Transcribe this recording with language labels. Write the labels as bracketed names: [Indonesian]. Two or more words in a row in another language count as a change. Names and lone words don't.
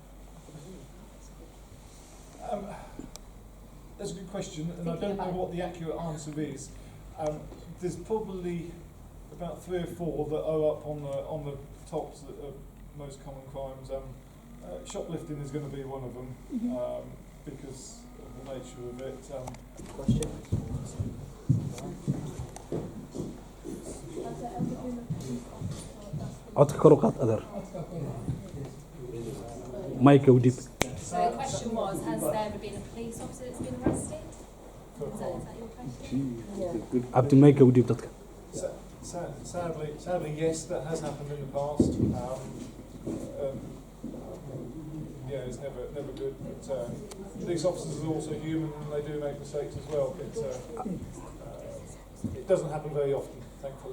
[English] That's a good question, and I don't know what the accurate answer is. There's probably about 3 or 4 that are up on the tops of most common crimes. Shoplifting is going to be one of them because of the nature of it. Question? [Somali] codka kor u qaad adeer mike u dib. [English] So the question was, has there ever been a police officer that's been arrested? Is that your question? [Somali] Abdi mike u dib dadka. [English] Sadly, yes, that has happened in the past. Yeah, it's never good. But police officers are also human and they do make mistakes as well. But it doesn't happen very often, thankfully.